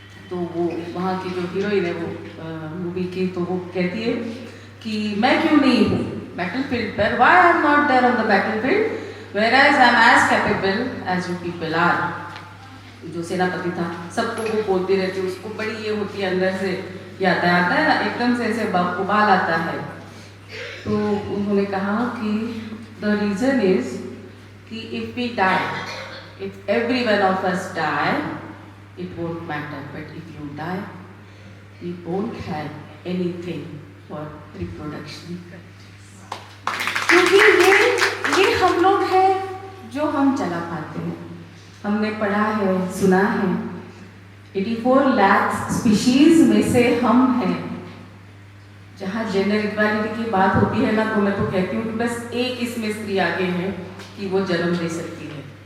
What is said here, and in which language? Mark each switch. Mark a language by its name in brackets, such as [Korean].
[Hindi] तो वो वहाँ की जो हीरोइन है वो मूवी की, तो वो कहती है कि मैं क्यों नहीं हूँ बैटलफील्ड पर, [English] Why I am not there on the battlefield whereas I am as capable as you people are. [Hindi] जो सेनापति था सबको वो बोलती रहती, उसको बड़ी ये होती है अंदर से, ये आता है ना एकदम से ऐसे उबाल आता है. तो उन्होंने कहा कि [English] the reason is कि if we die, if every one of us die, it won't matter, but if you die, we won't have anything for reproduction. [Hindi] क्योंकि ये हम लोग हैं जो हम चला पाते हैं. हमने पढ़ा है, सुना है, 84 लाख स्पीशीज में से हम हैं. जहाँ जेंडर इक्वालिटी की बात होती है ना, तो मैं तो कहती हूँ कि बस एक इसमें स्त्री आगे है कि वो जन्म दे सकती है.